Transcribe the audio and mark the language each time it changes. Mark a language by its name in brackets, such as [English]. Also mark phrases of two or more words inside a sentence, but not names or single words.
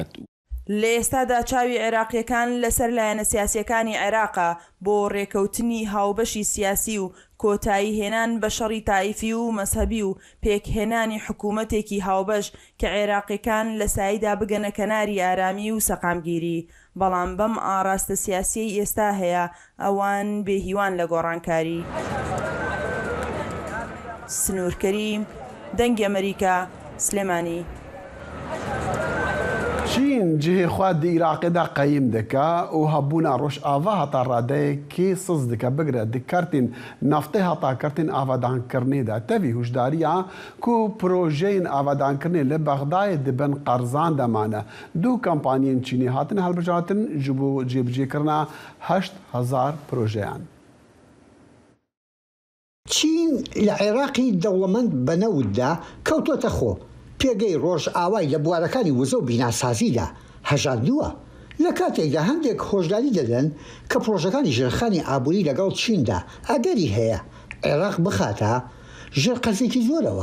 [Central Kurdish] لە ئێستادا چاوی عێراقیەکان لەسەر لایەنە سیاسیەکانی عێراقا بۆ ڕێکەوتنی هاوبەشی سیاسی و کۆتایی هێنان بە شەڕی تایفی و مەزهەبی و پێکهێنانی حکوومەتێکی هاوبەش کە عێراقیەکان لە ساییدا بگەنە کەناری ئارامی و سەقامگیری بەڵام بەم ئاراستە سیاسی ئێستا هەیە ئەوان بێهیوان لە گۆڕانکاری. سنوور کەریم دەنگی ئەمریکا سلێمانی. [Kurdish] چین جهه خواد عراق دا قیم دکا و هبونا روش آوا هتا راده کی سز دکا بگره دکارتین نفته هتا کرتین آوادان کرنه دا تاوی هشداریا کو پروژین آوادان کرنه لبغدای دبن قرزان دمانه دو کمپانین چینی هاتن هلبجاتن جبو جیبجی کرنا 8,000 پروژیان. [Central Kurdish] چین لعراقی دەوڵەمەند بەنەوتدا کەوتۆتە خۆ پێگەی ڕۆژ ئاوای لە بوارەکانی وزە و بیناسازیدا هەژاردووە لە کاتێکدا هەندێک هۆشداری دەدەن کە پرۆژەکانی ژێرخانی ئابووری لەگەڵ چیندا ئەگەری هەیە عێراق بخاتە ژێر قەرزێکی زۆرەوە.